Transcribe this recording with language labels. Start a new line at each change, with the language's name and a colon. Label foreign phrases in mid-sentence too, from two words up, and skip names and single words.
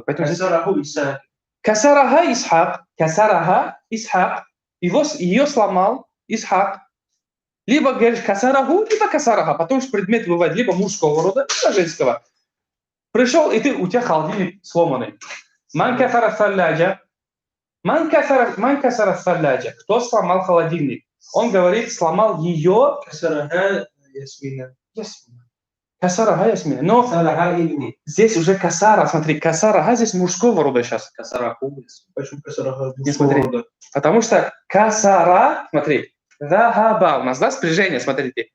Russian: Поэтому
Arabic: كسره إسحاق. كسرها إسحاق. كسرها إسحاق.
Russian: Ее сломал Исхак. Либо говоришь касараху, либо касараха, потому что предмет бывает либо мужского рода, либо женского. Пришел, и у тебя холодильник сломанный.
Arabic: من كسر الثلاجة. من كسر الثلاجة.
Russian: Кто сломал холодильник? Он говорит, сломал ее.
Arabic: كسرها ياسمينة. كسرها ياسمينة. Но كسرها ابني.
Russian: здесь уже касара, смотри, касараха здесь мужского рода сейчас.
Arabic: Касараху. Почему касараха
Russian: Не смотри. Потому что касара, смотри, захаба у нас, да, спряжение, смотрите.